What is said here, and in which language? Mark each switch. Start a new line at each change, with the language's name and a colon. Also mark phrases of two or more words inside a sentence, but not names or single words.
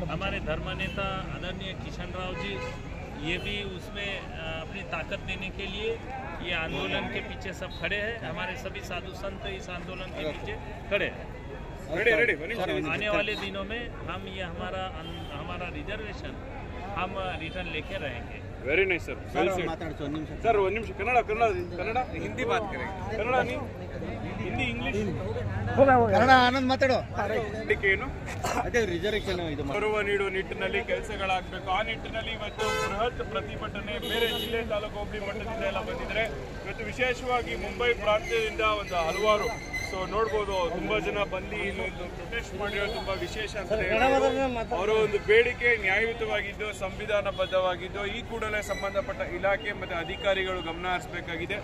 Hindi: हमारे धर्म नेता आदरणीय किशन राव जी ये भी उसमें अपनी ताकत देने के लिए ये आंदोलन के पीछे सब खड़े हैं। हमारे सभी साधु संत इस आंदोलन के पीछे खड़े हैं। आने वाले दिनों में हम ये हमारा रिजर्वेशन हम रिटर्न लेके रहेंगे।
English: very nice sir,
Kannada: सर ಒಂದು ನಿಮಿಷ ಕನ್ನಡ ಹಿಂದಿ
Hindi: बात करेंगे,
Kannada: ಕನ್ನಡ नहीं ಹಿಂದಿ ಇಂಗ್ಲಿಷ್ ಕನ್ನಡ ಆನಂದ್ ಮಾತಾಡೋ ಏನು ಅದೇ ರಿಸರ್ವೇಶನ್ ಇದು ಗೌರವ ನೀಡುವ ನಿಟ್ಟಿನಲ್ಲಿ ಕೆಲಸಗಳಾಗಬೇಕು। ಆ ನಿಟ್ಟಿನಲ್ಲಿ ಇವತ್ತು ಬೃಹತ್ ಪ್ರತಿಭಟನೆ ಬೇರೆ ಜಿಲ್ಲೆ ತಾಲೂಕು ಹೋಬಳಿ ಮಟ್ಟದಿಂದ ಎಲ್ಲ ಬಂದಿದ್ದಾರೆ। ಇವತ್ತು ವಿಶೇಷವಾಗಿ ಮುಂಬೈ ಪ್ರಾಂತ್ಯದಿಂದ ಒಂದು ಹಲವಾರು ನೋಡ್ಬೋದು ತುಂಬಾ ಜನ ಬಂದು ಇಲ್ಲೊಂದು ಪ್ರೊಟೆಸ್ಟ್ ಮಾಡಿರೋದು ತುಂಬಾ ವಿಶೇಷ ಅಂತ ಅವರ ಒಂದು ಬೇಡಿಕೆ ನ್ಯಾಯಯುತವಾಗಿದ್ದು ಸಂವಿಧಾನಬದ್ಧವಾಗಿದ್ದು ಈ ಕೂಡಲೇ ಸಂಬಂಧಪಟ್ಟ ಇಲಾಖೆ ಮತ್ತು ಅಧಿಕಾರಿಗಳು ಗಮನ ಹರಿಸಬೇಕಾಗಿದೆ।